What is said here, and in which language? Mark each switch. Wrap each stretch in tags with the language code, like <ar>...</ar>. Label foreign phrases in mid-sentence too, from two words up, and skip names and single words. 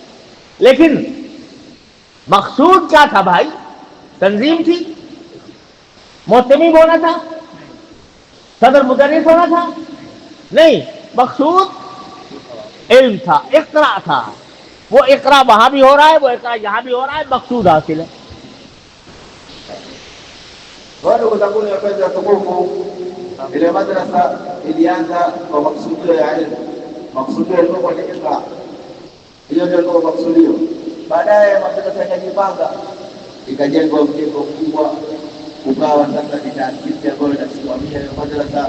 <ur>لیکن مقصود کیا تھا بھائی? تنظیم تھی، مہتمم ہونا تھا، صدر مدرس ہونا تھا? نہیں، مقصود علم تھا، اقرا تھا. وہ اقرا وہاں بھی ہو رہا ہے، وہ اقرا یہاں بھی ہو رہا ہے، مقصود حاصل ہے.</ur> <sw>Ndugu zangu wapenzi watukufu, ile madrasa ilianza kwa maksudio ya ilmu. Maksudio yalikuwa ni iqra, hiyo ndio ilikuwa maksudio. Baadaye madrasa ikajipanga, ikajengwa mjengo mkubwa, ukawa sasa ni taasisi ambayo inasimamia hiyo madrasa.</sw>